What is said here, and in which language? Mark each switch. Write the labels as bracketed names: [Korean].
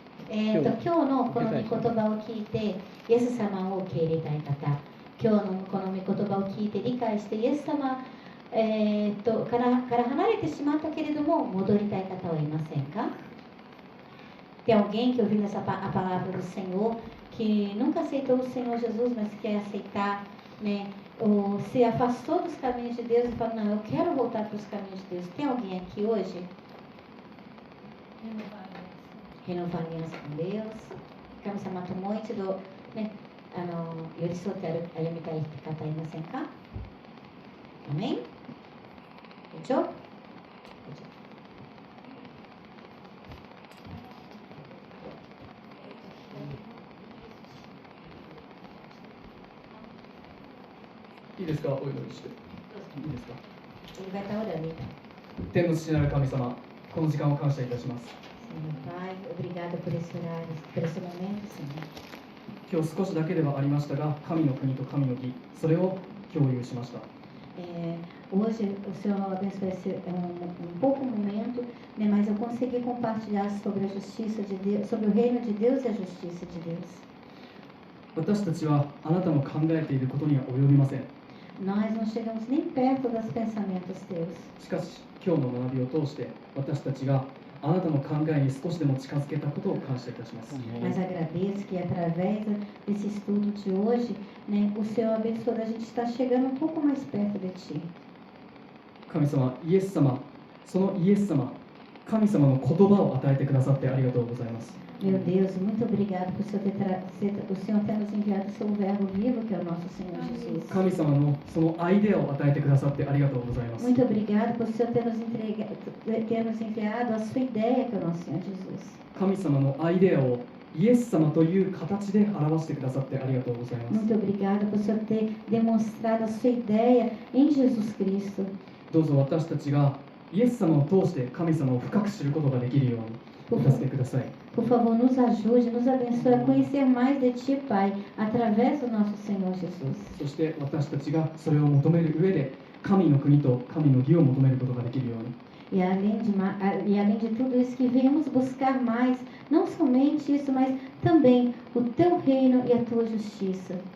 [Japanese] 今日のこの御言葉を聞いて、イエス様を受け入れたい方、今日のこの御言葉を聞いて理解して、イエス様、から離れてしまったけれども、戻りたい方はいませんか? [Portuguese] Tem alguém que ouviu a palavra do Senhor, que nunca aceitou o Senhor Jesus, mas quer aceitar, né? Ou se afastou dos caminhos de Deus e fala, não, eu quero voltar para os caminhos de Deus. Tem alguém aqui hoje? Renovar aliança com Deus. [Japanese] 神様ともう一度、ね、寄り添って歩みたい方いませんか? [Portuguese] Amém? Fechou? Fechou. [Japanese] いいですか、お祈りして。いいですか。 [Portuguese] Ele vai estar orando então. [Japanese] 天の父なる神様、この時間を感謝いたします。 [Portuguese] Senhor Pai, obrigada por esse horário, por esse momento, Senhor. [Japanese] 今日少しだけではありましたが、神の国と神の義、それを共有しました。 [Portuguese] Hoje o Senhor abençoe esse pouco momento, né, mas eu consegui compartilhar sobre a justiça de Deus, sobre o reino de Deus e a justiça de Deus. [Japanese] 私たちはあなたの考えていることには及びません。 [Portuguese] Nós não chegamos nem perto dos pensamentos teus. [Japanese] しかし、今日の学びを通して私たちがあなたの考えに少しでも近づけたことを感謝いたします。 [Portuguese] Mas agradeço que através desse estudo de hoje, né, o Senhor abençoe a gente estar chegando um pouco mais perto de Ti. [Japanese] 神様、イエス様、そのイエス様、神様の言葉を与えてくださってありがとうございます。 [Portuguese] Meu Deus, muito obrigado por o Senhor ter nos enviado o seu verbo vivo, que é o nosso Senhor Jesus. [Japanese] 神様のそのアイデアを与えてくださってありがとうございます。 [Portuguese] Muito obrigado por o Senhor ter nos enviado a sua ideia, que é o nosso Senhor Jesus. [Japanese] 神様のアイデアをイエス様という形で表してくださってありがとうございます。 [Portuguese] Muito obrigado por o Senhor ter demonstrado a sua ideia em Jesus Cristo. [Japanese] どうぞ私たちがイエス様を通して神様を深く知ることができるようにお助けください。 [Portuguese] Por favor, nos ajude, nos abençoe a conhecer mais de Ti, Pai, através do nosso Senhor Jesus. [Japanese] そして私たちがそれを求める上で神の国と神の義を求めることができるように [Portuguese] E além de tudo isso, que venhamos buscar mais, não somente isso, mas também o Teu reino e a Tua justiça.